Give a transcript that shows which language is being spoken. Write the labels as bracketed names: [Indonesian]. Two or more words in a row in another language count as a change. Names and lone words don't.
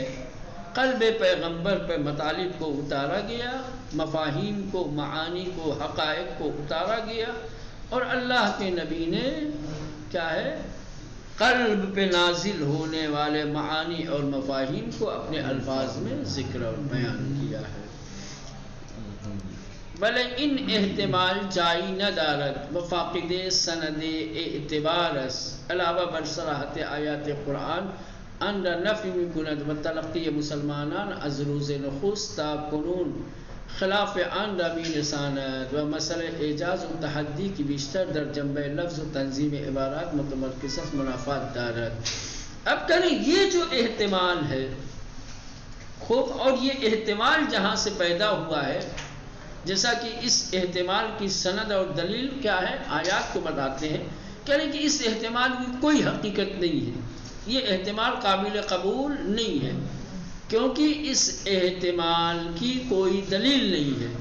[Urdu] قلب پیغمبر پہ مطالب کو اتارا گیا، مفاہیم کو، معانی کو، حقائق کو اتارا گیا، اور اللہ کے نبی نے کیا ہے؟ قلب پہ نازل ہونے والے معانی اور مفاہیم کو اپنے الفاظ میں ذکر اور بیان کیا ہے. [Persian] بلے ان احتمال جائی نہ دارد وفاقد سند اعتبارس علاوہ بر صراحت آیات قرآن اندر نفی من کند و تلقی مسلمانان از روز نخست تا کنون خلاف آن را می رساند و مسئلہ اعجاز و تحدی کی بیشتر در جنبہ لفظ و تنظیم عبارات متمرکز منافات دارد. [Urdu] اب کریں یہ جو احتمال ہے خوب، اور یہ احتمال جہاں سے پیدا ہوا ہے، جیسا کہ اس احتمال کی سند اور دلیل کیا ہے؟ آیات کو بتاتے ہیں. کہہ رہے کہ اس احتمال کی کوئی حقیقت نہیں ہے، یہ احتمال قابل قبول نہیں ہے، کیونکہ اس احتمال کی کوئی دلیل نہیں ہے.